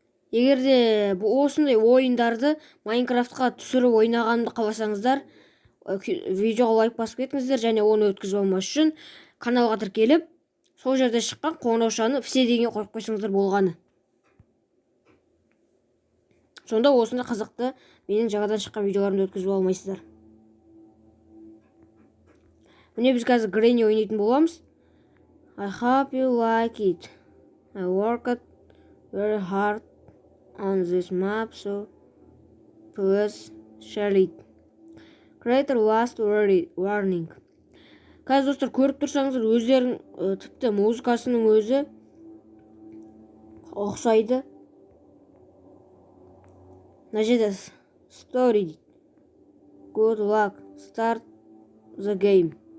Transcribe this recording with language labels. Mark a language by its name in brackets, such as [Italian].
[Kazakh] Егер де осындай ойындарды Майнкрафтқа түсіріп ойнағанымды қаласаңыздар, видеоға лайк басып кетіңіздер, және оны өткізіп алмас үшін каналға тіркеліп, сол жерде шыққан қоңыраушаны все деген қойып қойсаңыздар болғаны. Сонда осындай қызықты менің жаңадан шыққан видеоларымды өткізіп алмайсыздар. Міне біз қазір Гренни ойнайтын боламыз. [English] I hope you like it. I worked very hard on this map, so please share it. Creator last warning. [Kazakh] Қазір достар көріп тұрсаңыздар, өздерің тіпті музыкасының өзі ұқсайды. Мына жерде story. [English] Good luck. Start the game.